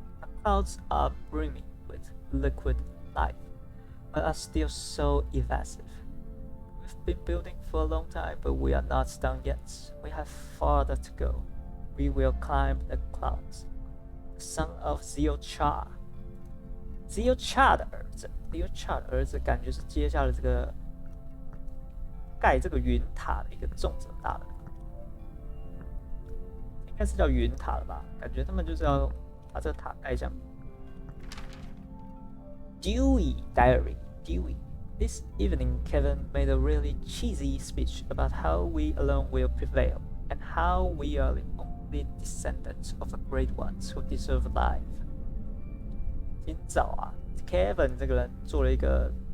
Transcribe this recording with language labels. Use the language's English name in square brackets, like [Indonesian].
[English] The clouds are brimming with liquid life, but are still so evasive. We've been building for a long time, but we are not done yet. We have farther to go. We will climb the clouds. The son of Ziochar [Chinese] 的儿子 ，Ziochar 的儿子感觉是接下了这个盖这个云塔的一个重责大任，应该是叫云塔了吧？感觉他们就是要把这个塔盖上。 [English] Dewey Diary Dewey. This evening, Kevin made a really cheesy speech about how we alone will prevail and how we are the only descendants of the great ones who deserve life. [Chinese] 今早啊 ，Kevin 这个人做了一个